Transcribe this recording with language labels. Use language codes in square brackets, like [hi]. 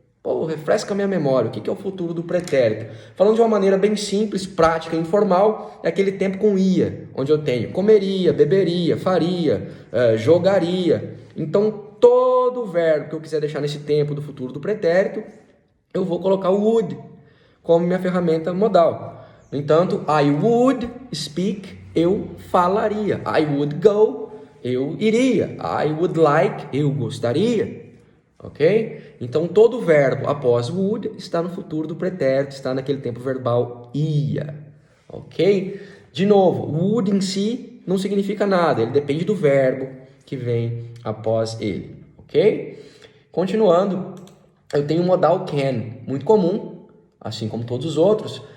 [pt] Pô, refresca a minha memória. O que é o futuro do pretérito? Falando de uma maneira bem simples, prática e informal, é aquele tempo com ia, onde eu tenho comeria, beberia, faria, jogaria. Então, todo verbo que eu quiser deixar nesse tempo do futuro do pretérito, eu vou colocar o would como minha ferramenta modal. No entanto, [en] I would speak, [pt] eu falaria. [en] I would go, [pt] eu iria. [en] I would like, [pt] eu gostaria. Ok? Então, todo verbo após would está no futuro do pretérito, está naquele tempo verbal ia. Ok? De novo, would em si não significa nada, ele depende do verbo que vem após ele. Ok? Continuando, eu tenho o modal can, muito comum, assim como todos os outros.